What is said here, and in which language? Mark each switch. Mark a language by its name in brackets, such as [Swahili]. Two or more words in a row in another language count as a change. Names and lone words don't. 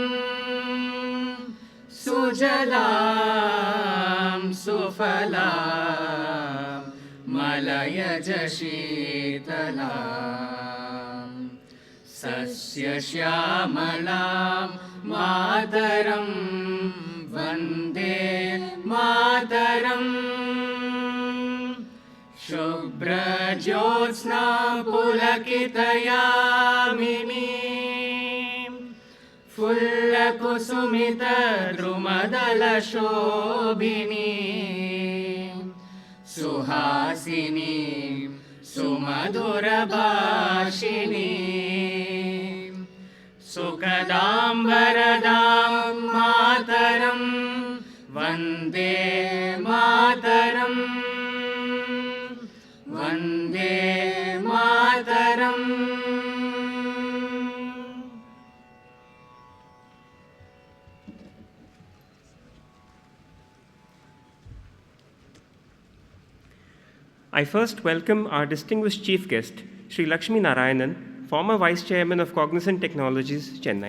[Sanskrit] सुजलाम् सुफलाम् मलयज शीतलाम् सस्यश्यामलाम् मातरम् वन्दे मातरम् शुभ्रज्योत्स्ना पुलकितयामिनीं फुल्लकुसुमितद्रुमदलशोभिनीं सुहासिनीं सुमधुरभाषिणीं सुखदां वरदां मातरं वन्दे मातरम् वन्दे मातरम् [English] I first welcome our distinguished chief guest, Sri Lakshmi Narayanan, former Vice Chairman of Cognizant Technologies, Chennai.